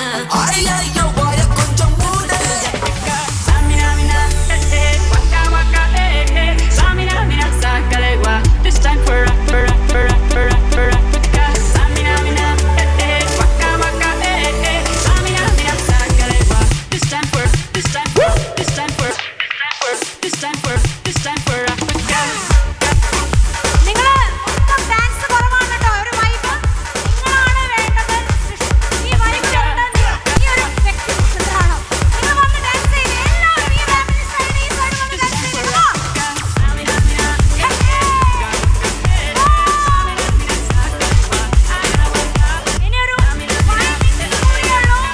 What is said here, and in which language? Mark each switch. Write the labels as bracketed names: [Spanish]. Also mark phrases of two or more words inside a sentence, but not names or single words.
[English] Ay ay yo vaya koncham moode. Samina mina, waka waka, Samina mina, sakalegwa. This time for Samina mina, waka waka, Samina mina, sakalegwa. This time for Africa. [Malayalam] നിങ്ങൾ ഡാൻസ് കുറവാണ് കേട്ടോ. ഒരു വൈബ് നിങ്ങളാണ് വേണ്ടത്. ഈ വൈബ് ഈ ഒരു വ്യക്തി ചിത്രമാണോ നിങ്ങൾ വന്ന് ഡാൻസ് ചെയ്ത് എല്ലാവരും ഈ [English] family side [Malayalam] ഈ സൈഡ് വന്ന് ഡാൻസ് ചെയ്ത് ഇനി ഒരു 5 minutes കൂടിയുള്ളൂ.